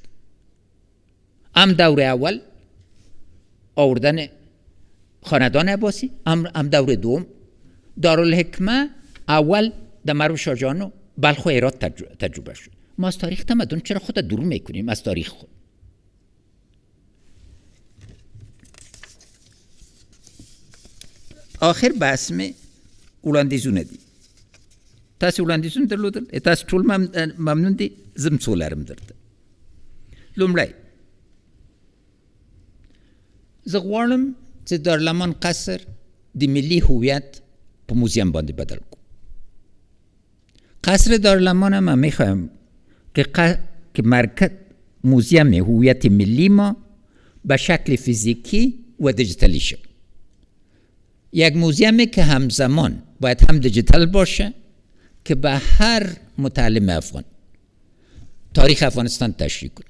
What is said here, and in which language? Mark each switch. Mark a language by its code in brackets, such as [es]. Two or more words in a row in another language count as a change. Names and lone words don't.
[fa] هم دور اول آوردن خاندان عباسی، هم دور دوم دارالحکمه اول در مرو شاه جهان و بلخ و هرات تجربه شد. ما از تاریخ تمدن چرا خود دور میکنیم از تاریخ خود؟ آخر بحثم [ps] وړاندیزونه دي. تاسو وړاندیزونه درلودل، تاسو ټول ممنون دي. زم څو لرم درته. لومړی زه غواړم چې دارالمان قصر د ملي هویت په موزیم باندې بدل کړو. [fa] قصر دارالمان ما میخوایم که مرکز موزیم هویت ملی ما به شکل فیزیکی و دیجیتالی شد. یک موزیمی که همزمان باید هم دیجیتال باشه که به هر متعلم افغان تاریخ افغانستان تشریح کنه.